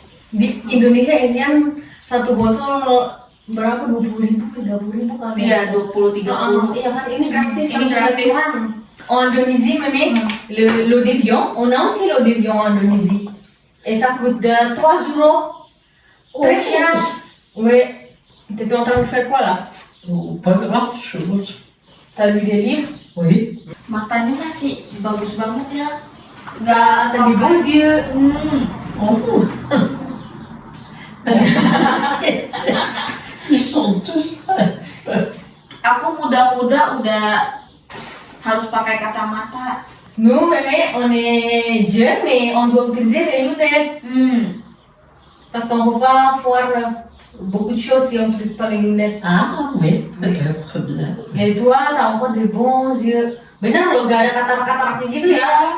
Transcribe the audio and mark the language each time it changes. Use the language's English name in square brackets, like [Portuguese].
[Indonesian] Di Indonesia ini kan satu botol berapa? 20.000, 30.000 kali. Iya, 20-30. Iya kan ini gratis. Ini gratis. [French] En Indonésie, Meme, l'eau d'évian, on a aussi l'eau d'évian en Indonésie. Et ça coûte 3 euros. Très cher. Oui. T'étais en train de faire quoi là? Oh, pas grand chose. T'as lu des livres? Oui. [Indonesian] Matanya masih bagus banget ya. [French] T'as des beaux yeux. Oh. Ils sont tous. [Indonesian] Aku muda-muda udah harus pakai kacamata. [French] Nous, Meme, on est jeunes, mais on doit utiliser les lunettes. Parce qu'on ne peut pas voir beaucoup de choses si on n'utilise pas les lunettes. Ah oui, peut-être bien. Et toi, t'as encore des bons yeux. [Indonesian] Bener loh, gak ada katarak-kataraknya gitu ya.